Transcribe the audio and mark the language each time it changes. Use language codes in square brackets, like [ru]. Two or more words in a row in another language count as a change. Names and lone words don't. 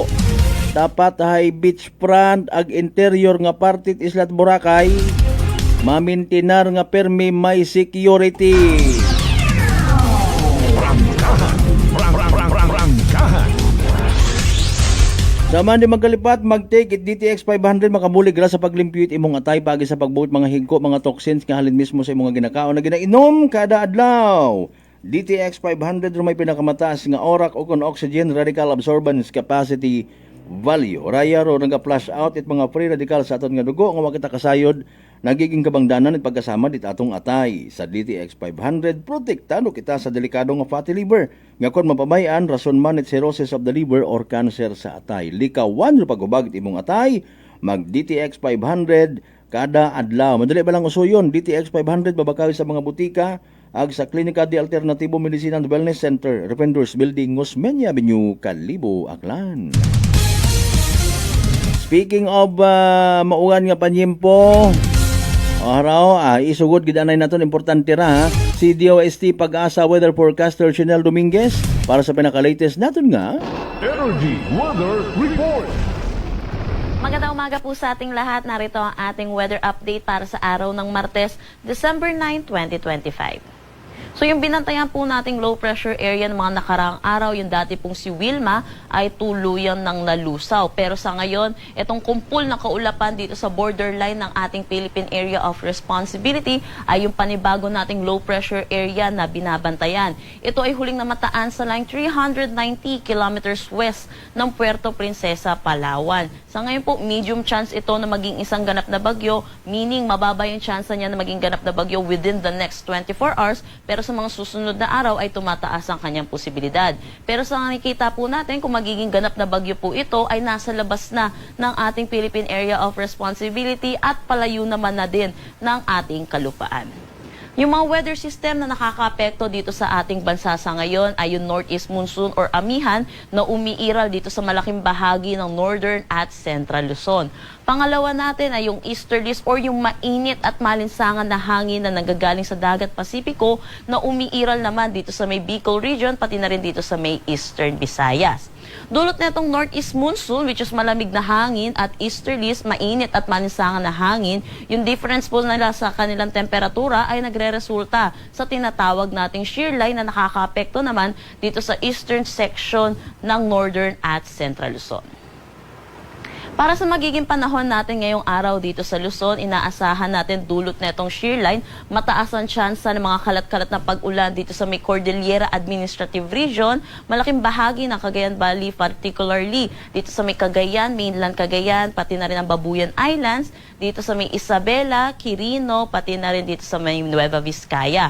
[akl] Dapat ay beachfront ag interior nga partit Islat Boracay mamintinar nga permi may security. Prangkahan. Sama di magkalipat, mag-take it DTX 500 makabulig ra sa paglimpyut imong atay pagi sa pagbuot mga higko, mga toxins nga halin mismo sa imong ginakaon na ginainom kada adlaw. DTX 500 may pinakamataas nga orak o kon [en] oxygen radical absorbance capacity value. [akl] Raya ro naga-flush out it mga [en] free radical [akl] sa aton nga dugo nga makita kasayod nagiging kabangdanan at pagkasama dit atong atay. Sa DTX 500 protektado kita sa delikado nga fatty liver nga kon mapabayan rason man it [en] cirrhosis of the liver [akl] or cancer sa atay. Likawan ro pagubag imong atay, mag DTX 500 kada adlaw. Madali ba lang usuyon? DTX 500 babakawi sa mga butika ag sa Klinika de Alternatibo Medicine and Wellness Center, Defenders Building, Osmeña Avenue, Kalibo, Aklan. [en] Speaking of [akl] maugan nga panyempo, isugod gidanay naton importante ra ha. Si DOST Pag-asa Weather Forecaster Chinel Dominguez para sa pinaka-latest naton nga Energy Weather Report. [tl] Magandang umaga po sa ating lahat. Narito ang ating weather update para sa araw ng Martes, December 9, 2025. So yung binantayan po nating low pressure area ng mga nakaraang araw, yung dati pong si Wilma, ay tuluyan ng nalusaw. Pero sa ngayon, itong kumpul na kaulapan dito sa borderline ng ating Philippine Area of Responsibility ay yung panibago nating low pressure area na binabantayan. Ito ay huling namataan sa line 390 kilometers west ng Puerto Princesa, Palawan. Sa ngayon po, [en] medium chance [tl] ito na maging isang ganap na bagyo, meaning mababa yung chance niya na maging ganap na bagyo [en] within the next 24 hours, [tl] pero sa mga susunod na araw ay tumataas ang kanyang posibilidad. Pero sa nakikita po natin, kung magiging ganap na bagyo po ito, ay nasa labas na ng ating Philippine Area of Responsibility at palayo naman na din ng ating kalupaan. Yung mga weather system na nakakaapekto dito sa ating bansa sa ngayon ay yung [en] northeast monsoon [tl] or amihan na umiiral dito sa malaking bahagi ng northern at central Luzon. Pangalawa natin ay yung easterlies or yung mainit at malinsangan na hangin na nanggagaling sa dagat Pasipiko na umiiral naman dito sa may Bicol region pati na rin dito sa may eastern Visayas. Dulot na itong [en] northeast monsoon, which is [tl] malamig na hangin, at easterlies, mainit at malinsangan na hangin, yung difference po nila sa kanilang temperatura ay nagre-resulta sa tinatawag nating [en] shear line [tl] na nakakaapekto naman dito sa eastern section ng northern at central Luzon. Para sa magiging panahon natin ngayong araw dito sa Luzon, inaasahan natin dulot na itong [en] shear line, [tl] mataas ang tsansa ng mga kalat-kalat na pag-ulan dito sa may Cordillera Administrative Region, malaking bahagi ng Cagayan Valley, particularly dito sa may Cagayan, mainland Cagayan, pati na rin ang Babuyan Islands, dito sa may Isabela, Quirino, pati na rin dito sa may Nueva Vizcaya.